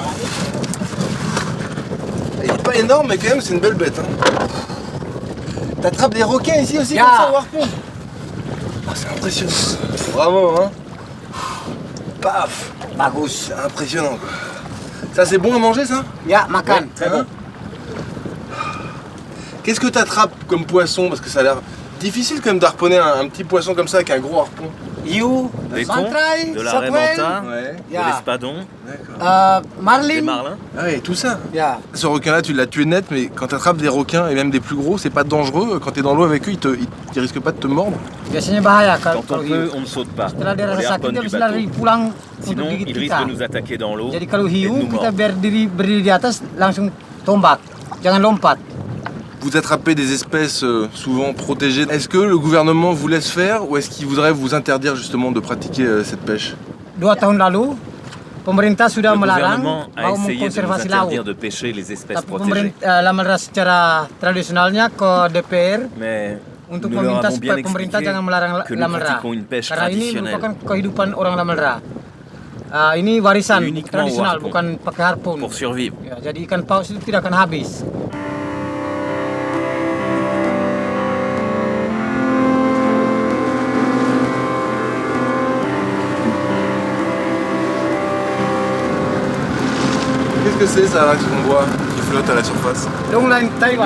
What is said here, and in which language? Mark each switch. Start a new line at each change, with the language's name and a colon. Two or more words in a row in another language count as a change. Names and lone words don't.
French: Il est pas énorme, mais quand même, c'est une belle bête. Hein. T'attrapes des requins ici aussi comme ça au harpon? Ah, c'est impressionnant. Bravo, hein. Paf.
Indonesian: Bagus.
French: C'est impressionnant quoi. Ça c'est bon à manger ça?
Indonesian: Ya, makan.
French: Très bon. Qu'est-ce que t'attrapes comme poisson? Parce que ça a l'air difficile quand même d'harponner un petit poisson comme ça avec un gros harpon.
Indonesian: Hiu,
French: Des cons,
Indonesian: mantrai,
French: de la
Indonesian: sapwel, raimanta,
French: Ouais. de
Indonesian: Ya.
French: l'espadon, D'accord. des
Indonesian: marlin.
French: marlins. Ah ouais, tout ça.
Indonesian: Ya.
French: Ce requin-là, tu l'as tué net, mais quand t'attrapes des requins et même des plus gros, c'est pas dangereux. Quand t'es dans l'eau avec eux, ils risquent pas de te mordre.
Indonesian: Biasanya bahaya
French: Quand
Indonesian: kalau
French: on
Indonesian: hiu.
French: peut, on ne saute pas.
Indonesian: Setelah dia
French: On
Indonesian: rasa
French: les
Indonesian: sakit,
French: harponne
Indonesian: dia
French: du
Indonesian: bisa lari
French: bateau.
Indonesian: pulang untuk
French: Sinon,
Indonesian: gigit
French: ils risquent
Indonesian: kita.
French: de nous attaquer dans l'eau
Indonesian: Jadi kalau
French: et de
Indonesian: hiu,
French: nous
Indonesian: kita mordre. biar berdiri di atas, langsung tombak. Jangan lompat.
French: Vous attrapez des espèces souvent protégées. Est-ce que le gouvernement vous laisse faire ou est-ce qu'il voudrait vous interdire justement de pratiquer cette pêche?
Indonesian: 2 tahun lalu, pemerintah sudah
French: Le
Indonesian: melarang
French: gouvernement a
Indonesian: mau
French: essayé de nous
Indonesian: mengkonservasi
French: interdire
Indonesian: laut.
French: de pêcher les espèces
Indonesian: Tapi
French: protégées.
Indonesian: pemerintah secara tradisionalnya ke DPR
French: Mais
Indonesian: untuk
French: nous leur
Indonesian: meminta
French: avons bien
Indonesian: supaya pemerintah
French: expliqué
Indonesian: jangan melarang
French: que nous
Indonesian: lamelra.
French: pratiquons une pêche
Indonesian: Karena ini
French: traditionnelle.
Indonesian: merupakan kehidupan orang lamelra. Ini warisan
French: Uniquement
Indonesian: tradisional,
French: au harpon.
Indonesian: bukan pakai harpun.
French: pour survivre.
Indonesian: Ya, jadi ikan paus itu tidak akan habis.
French: Qu'est-ce que c'est ça là qu'on voit qui flotte à la surface?
English: Longline Taiwan.